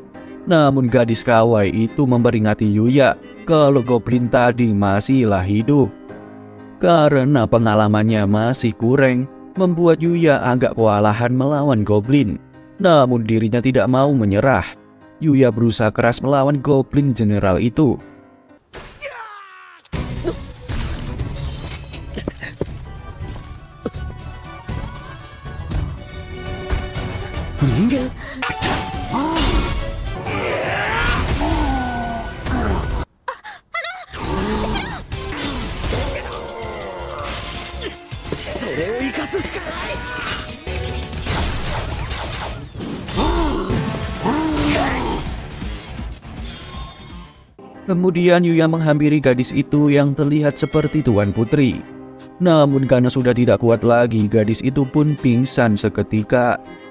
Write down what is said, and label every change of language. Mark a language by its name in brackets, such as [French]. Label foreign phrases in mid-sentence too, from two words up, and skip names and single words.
[Indonesian] Namun gadis kawaii itu memperingati Yuya kalau Goblin tadi masihlah hidup. Karena pengalamannya masih kurang, membuat Yuya agak kewalahan melawan Goblin. Namun dirinya tidak mau menyerah. Yuya berusaha keras melawan Goblin General itu. Ningen? [Japanese] それを生かすしかない。 [Indonesian] Kemudian Yuya menghampiri gadis itu yang terlihat seperti Tuan Putri. Namun karena sudah tidak kuat lagi, gadis itu pun pingsan seketika.